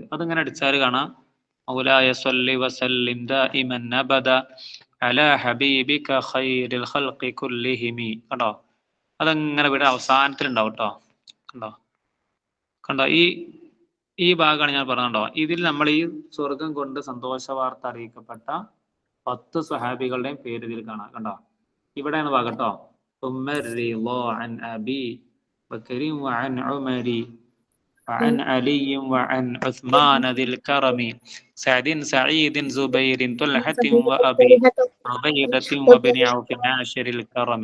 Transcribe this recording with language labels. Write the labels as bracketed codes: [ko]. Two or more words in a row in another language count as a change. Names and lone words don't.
[ml] അതിങ്ങനെ അടിച്ചാൽ കാണാം, [ar] مولاي صل وسلم دائما أبدا على حبيبك خير الخلق كلهم [ml] കണ്ടോ. അതങ്ങനെ ഇവിടെ അവസാനത്തിലുണ്ടാവും കേട്ടോ. കണ്ടോ ഈ ഭാഗമാണ് ഞാൻ പറഞ്ഞോ. ഇതിൽ നമ്മൾ ഈ സ്വർഗം കൊണ്ട് സന്തോഷ വാർത്ത അറിയിക്കപ്പെട്ട 10 സ്വഹാബികളുടെയും പേര് ഇതിൽ കാണാം കണ്ടോ. ഇവിടെയാണ് ഭാഗം കേട്ടോ. [ar] عن أبي بكر وعن عمر وعن علي وعن عثمان ذي الكرم سعد سعيد زبير طلحة وأبي عبيدة وابن عوف عاشر الكرم.